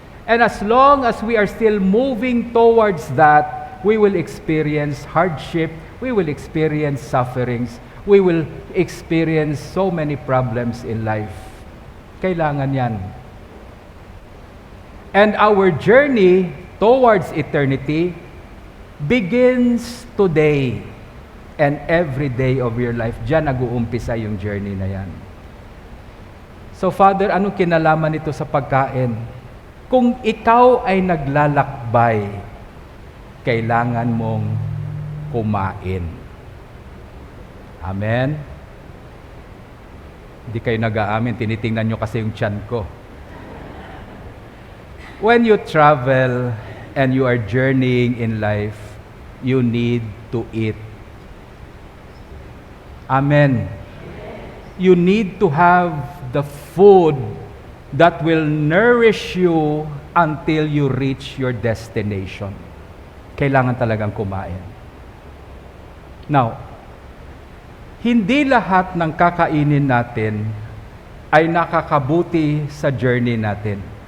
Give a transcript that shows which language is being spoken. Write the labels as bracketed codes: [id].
[en] And as long as we are still moving towards that, we will experience hardship, we will experience sufferings, we will experience so many problems in life. [tl] Kailangan yan. [en] And our journey towards eternity begins today and every day of your life. [tl] Diyan nag-uumpisa yung journey na yan. So Father, anong kinalaman nito sa pagkain? Kung ikaw ay naglalakbay, kailangan mong kumain. Amen? Hindi kayo nag-aamin, tinitingnan nyo kasi yung tiyan ko. [en] When you travel and you are journeying in life, you need to eat. Amen. You need to have the food that will nourish you until you reach your destination. [tl] Kailangan talagang kumain. Now, hindi lahat ng kakainin natin ay nakakabuti sa journey natin.